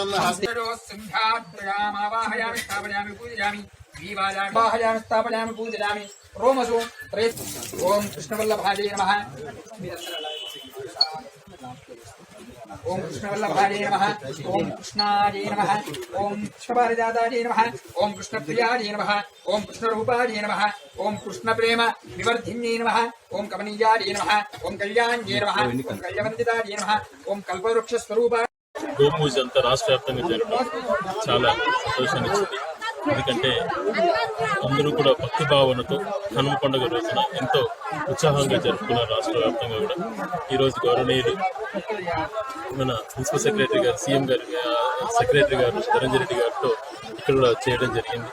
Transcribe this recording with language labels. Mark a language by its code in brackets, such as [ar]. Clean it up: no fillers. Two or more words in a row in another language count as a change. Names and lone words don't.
[sa] सिंहाद्रयामावाहयामि स्थापयामि पूजयामि वाहयामि स्थापयामि पूजयामि रोमसु ओम कृष्णवल्लभाय नमः ओम कृष्णवल्लभाय नमः ओम कृष्णाय नमः ओम कृष्णपारिजाताय नमः ओम कृष्णप्रियाय नमः ओम कृष्णरूपाय नमः ओम कृष्णप्रेम विवर्धिन्ये नमः ओम कमनीयाय नमः ओम कल्याण्ये नमः ओम कल्यवन्दिताय नमः ओम कल्पवृक्षस्वरूपाय [te] గోపూజ అంతా రాష్ట్ర వ్యాప్తంగా జరగడం చాలా సంతోషాన్ని ఇచ్చింది. ఎందుకంటే అందరూ కూడా భక్తి భావనతో కనుమ పండుగ రోజున ఎంతో ఉత్సాహంగా జరుపుకున్నారు. రాష్ట్ర వ్యాప్తంగా కూడా ఈరోజు గౌరవనీయులు మన [en] principal secretary [te] గారు, సీఎం గారు, సెక్రటరీ గారు ధనంజయ రెడ్డి గారితో ఇక్కడ కూడా చేయడం జరిగింది.